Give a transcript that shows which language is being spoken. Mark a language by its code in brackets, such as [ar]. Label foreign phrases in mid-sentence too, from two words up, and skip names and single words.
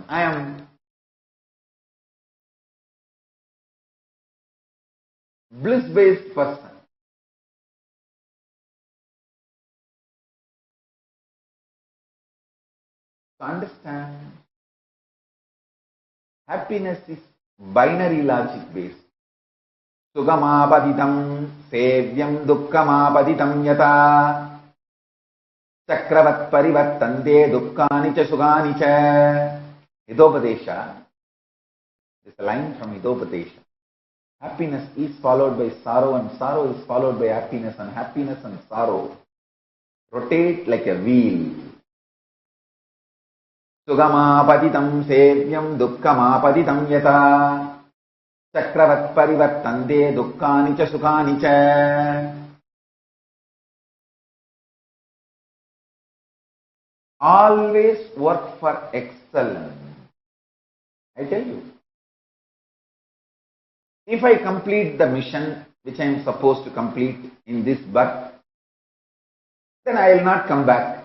[en] I am bliss-based person. To understand, happiness is binary logic based. [sa] Sugamapaditam sevyam dukkhamapaditam yata chakravat parivartante dukkani cha sugani cha. [en] Hidopadesha. This is a line from Hidopadesha. Happiness is followed by sorrow and sorrow is followed by happiness and sorrow rotate like a wheel. [sa] Sugamapaditam sevyam dukkhamapaditam yata chakravat parivartante dukkani cha sukani cha. [en] Always work for excellence. I tell you, if I complete the mission which I am supposed to complete in this birth, then I will not come back.